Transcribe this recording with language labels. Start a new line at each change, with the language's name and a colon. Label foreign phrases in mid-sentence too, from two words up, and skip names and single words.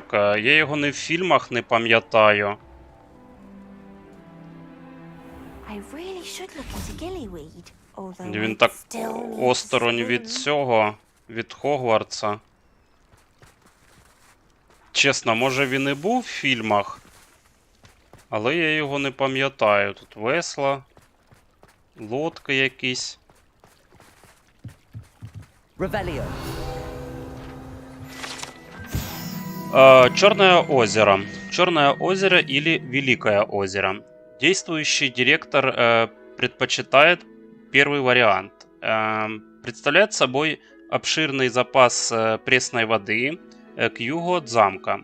Ukrainian: Я його не в фільмах не пам'ятаю. Він так осторонь від цього, від Хогвартса. Чесно, може він і був в фільмах, але я його не пам'ятаю. Тут весла, лодки якісь. Revelio.
Russian: Черное озеро. Черное озеро или Великое озеро. Действующий директор предпочитает первый вариант. Представляет собой обширный запас пресной воды к югу от замка.